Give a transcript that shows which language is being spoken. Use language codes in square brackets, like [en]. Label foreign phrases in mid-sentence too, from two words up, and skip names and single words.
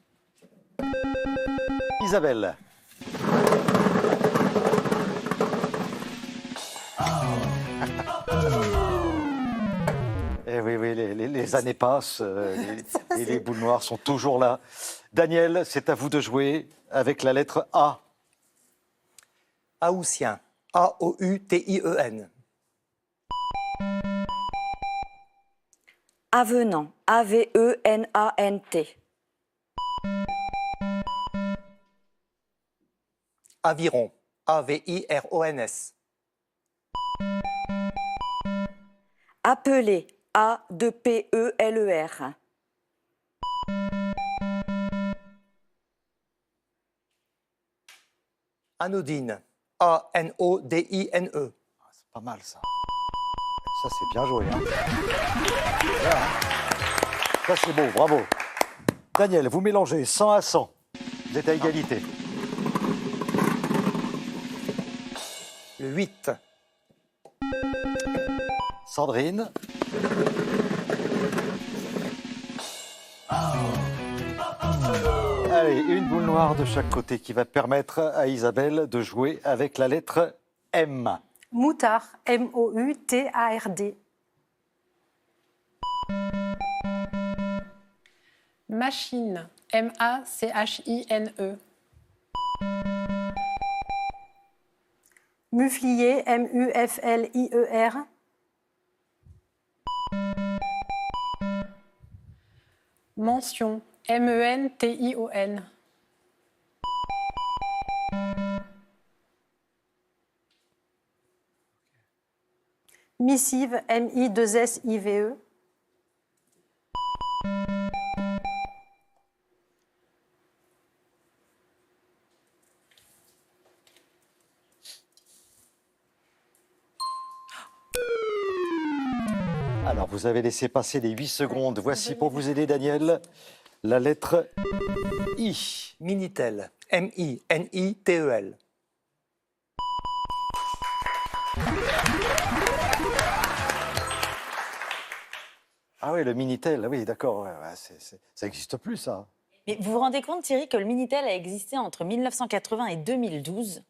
[fr] Isabelle. Eh oui, oui, les années passent et les boules noires sont toujours là. Daniel, c'est à vous de jouer avec la lettre A. Aoutien. A-O-U-T-I-E-N. Avenant. A-V-E-N-A-N-T. Aviron. A-V-I-R-O-N-S. Appeler. A-2-P-E-L-E-R. Anodine. A-N-O-D-I-N-E. C'est pas mal, ça. Ça, c'est bien joué. Hein. Bien, hein. Ça, c'est beau, bravo. Daniel, vous mélangez 100 à 100. Vous êtes à égalité. Le 8. Sandrine. Allez, une boule noire de chaque côté qui va permettre à Isabelle de jouer avec la lettre M. Moutard. M-O-U-T-A-R-D. Machine. M-A-C-H-I-N-E. Muflier. M-U-F-L-I-E-R. Mention. M-E-N-T-I-O-N. Missive. M-I-2-S-I-V-E. Alors, vous avez laissé passer les 8 secondes. Voici pour vous aider, Daniel, la lettre I. Minitel. M-I-N-I-T-E-L. Ah oui, le Minitel, oui, d'accord. Ouais, ça n'existe plus, ça. Mais vous vous rendez compte, Thierry, que le Minitel a existé entre 1980 et 2012